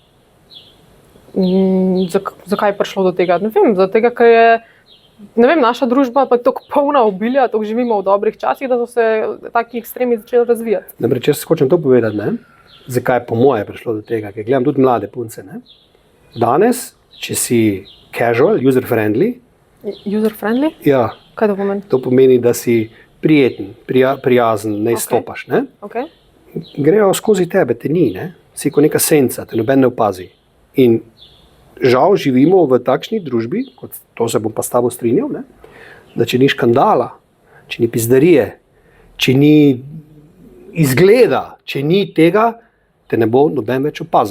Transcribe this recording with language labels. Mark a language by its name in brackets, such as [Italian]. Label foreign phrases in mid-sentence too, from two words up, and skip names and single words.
[Slovenian] Zakaj je prišlo do tega? Ne vem, zato ker je naša družba pa tako polna obilja, tako živimo v dobrih časih, da so se taki ekstremi začeli razvijati. Namreč jaz hočem to povedati, ne? Zakaj je po moje prišlo do tega, ker gledam tudi mlade punce. Ne? Danes, če si [English] casual, user-friendly, [Slovenian] User-friendly? ja, Kaj to pomeni? to pomeni, da si prijeten, prijazen, ne izstopaš. Ne? Okay. Grejo skozi tebe, te ni, ne? Si kot neka senca, te noben ne opazi. In žal živimo v takšni družbi, kot to se bom pa s tabo strinjal, ne? Da če ni škandala, če ni pizdarije, če ni izgleda, če ni tega, te ne bo noben več opazil.